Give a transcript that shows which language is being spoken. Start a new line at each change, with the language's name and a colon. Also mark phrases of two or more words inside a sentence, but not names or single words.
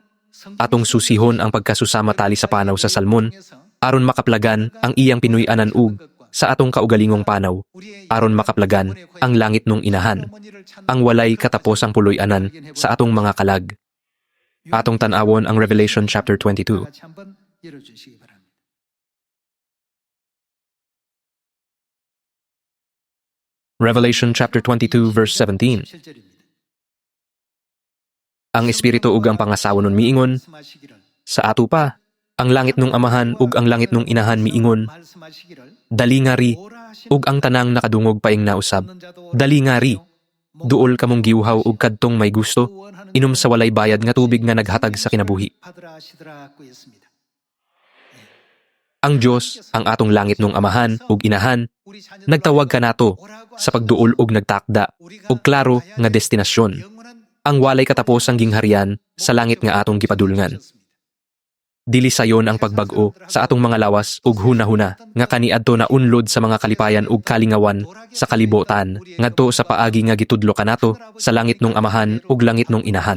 Cebuano: Atong susihon ang pagkasusama tali sa panaw sa salmon aron makaplagan ang iyang pinuy-anan ug sa atong kaugalingong panaw aron makaplagan ang langit nung inahan, ang walay katapos ang puloy-anan sa atong mga kalag. Atong tan-awon ang Revelation chapter 22.
Korean: 같이 한번 열어주시기 바랍니다.
English: Revelation chapter 22 verse 17.
Korean: 17절입니다.
Cebuano: Ang espiritu ug ang pangasawa nun miingon,
Korean: 말씀하시기를
Cebuano: sa ato pa, ang langit nung amahan ug ang langit nung inahan miingon,
Korean: 말씀하시기를
Cebuano: dali nga ri,
Korean: 오라 하시는
Cebuano: ug ang tanang nakadungog paing nausab,
Korean: 없는 자도 오라
Cebuano: dali nga ri, duol kamong giuhaw ug kadtong may gusto,
Korean: 원하는
Cebuano: inom sa walay bayad nga tubig nga naghatag sa kinabuhi.
Korean: 받으라 하시더라고 했습니다.
Cebuano: Ang Dios, ang atong langit nung amahan ug inahan,
Korean: 우리 자녀들
Cebuano: nagtawag kanato
Korean: 오라고
Cebuano: sa pagduol ug nagtakda ug klaro nga destinasyon,
Korean: 영원한
Cebuano: ang walay katapos ang gingharian sa langit nga atong gipadulngan. Dili sayon ang pagbag-o sa atong mga lawas ug hunahuna nga kaniadto na unlod sa mga kalipayan ug kalingawan sa kalibutan ngadto sa paagi nga gitudlo kanato sa langit nung amahan ug langit nung inahan.